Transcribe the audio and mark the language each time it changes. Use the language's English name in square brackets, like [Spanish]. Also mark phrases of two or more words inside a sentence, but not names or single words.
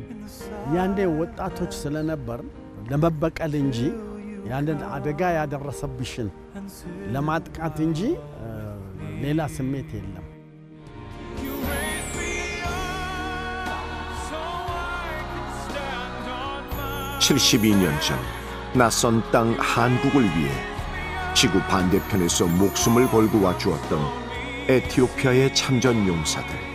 [Amharic] ያንዴ ወጣቶች ስለነበር ለመበቀል እንጂ ያንን አደጋ ያደረሰብሽን ለማጥቃት እንጂ ሌላ ስሜት የለም። [Korean] 72년 전 낯선 땅 한국을 위해 지구 반대편에서 목숨을 걸고 와주었던 에티오피아의 참전 용사들.